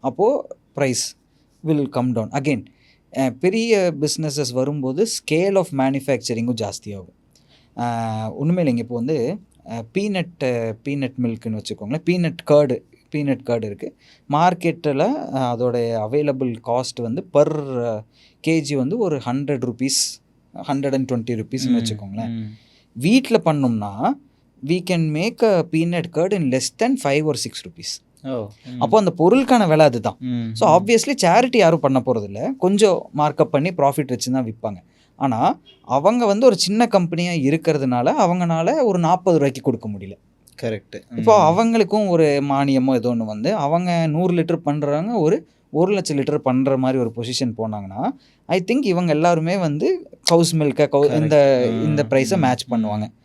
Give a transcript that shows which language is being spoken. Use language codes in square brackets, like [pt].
[ta] அப்போது [en] Price will come down again. [ta] பெரிய businesses வரும்போது ஸ்கேல் ஆஃப் மேனுஃபேக்சரிங்கும் ஜாஸ்தியாகும். ஒன்றுமே இல்லைங்க. இப்போ வந்து பீனட் மில்க்குன்னு வச்சுக்கோங்களேன், பீனட் கர்டு இருக்குது மார்க்கெட்டில். அதோடைய அவைலபிள் காஸ்ட் வந்து பர் கேஜி வந்து ஒரு 100 rupees 120 rupeesன்னு வச்சுக்கோங்களேன். வீட்டில் பண்ணோம்னா [en] we can make a peanut curd in less than 5 or 6 rupees. [ta] அப்போ அந்த பொருளுக்கான விலை அதுதான். ஸோ ஆப்வியஸ்லி சேரிட்டி யாரும் பண்ண போகிறதில்ல, கொஞ்சம் மார்க்கப் பண்ணி ப்ராஃபிட் வச்சு தான் விற்பாங்க. ஆனால் அவங்க வந்து ஒரு சின்ன கம்பெனியாக இருக்கிறதுனால அவங்களால ஒரு 40 ரூபாய்க்கு கொடுக்க முடியல. கரெக்ட். இப்போ அவங்களுக்கும் ஒரு மானியமோ ஏதோ ஒன்று வந்து அவங்க 100 லிட்டர் பண்ணுறாங்க, ஒரு 1 லட்சம் லிட்டர் பண்ணுற மாதிரி ஒரு பொசிஷன் போனாங்கன்னா ஐ திங்க் இவங்க எல்லாருமே வந்து கவுஸ் மில்கை இந்த ப்ரைஸை மேட்ச் பண்ணுவாங்க.